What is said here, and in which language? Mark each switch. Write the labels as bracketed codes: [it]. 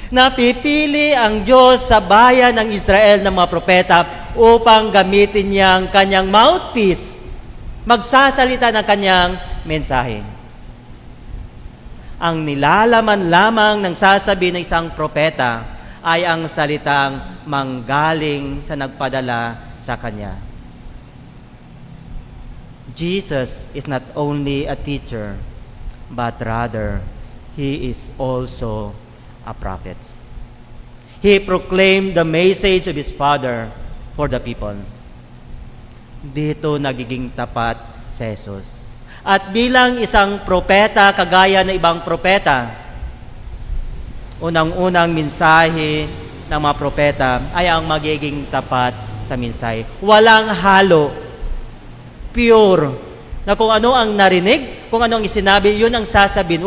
[tl] Napipili ang Diyos sa bayan ng Israel ng mga propeta upang gamitin niya ang kanyang mouthpiece, magsasalita ng kanyang mensahe. Ang nilalaman lamang ng sasabi ng isang propeta ay ang salitang manggaling sa nagpadala sa kanya. [en] Jesus is not only a teacher, but rather, He is also a prophet. He proclaimed the message of His Father for the people. [tl] Dito nagiging tapat si Jesus. At bilang isang propeta, kagaya ng ibang propeta, unang-unang mensahe ng mga propeta ay ang magiging tapat sa mensahe. Walang halo, pure, na kung ano ang narinig, kung ano ang isinabi, yun ang sasabihin.